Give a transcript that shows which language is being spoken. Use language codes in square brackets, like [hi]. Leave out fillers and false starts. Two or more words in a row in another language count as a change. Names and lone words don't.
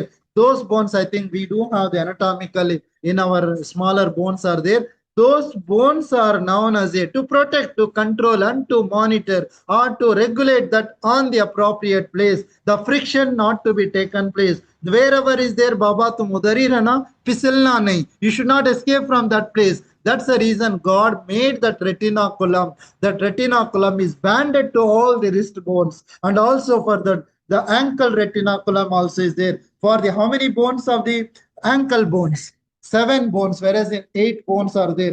[en] Those bones, I think we do have the anatomically in our smaller bones are there. Those bones are known as a to protect, to control, and to monitor or to regulate that on the appropriate place. The friction not to be taken place. Wherever is there, Baba, [hi] तुम उधर ही रहना, फिसलना नहीं. [en] You should not escape from that place. That's the reason God made that retinaculum. That retinaculum is banded to all the wrist bones, and also for the ankle retinaculum also is there. For the how many bones of the ankle bones? 7 bones, whereas in 8 bones are there.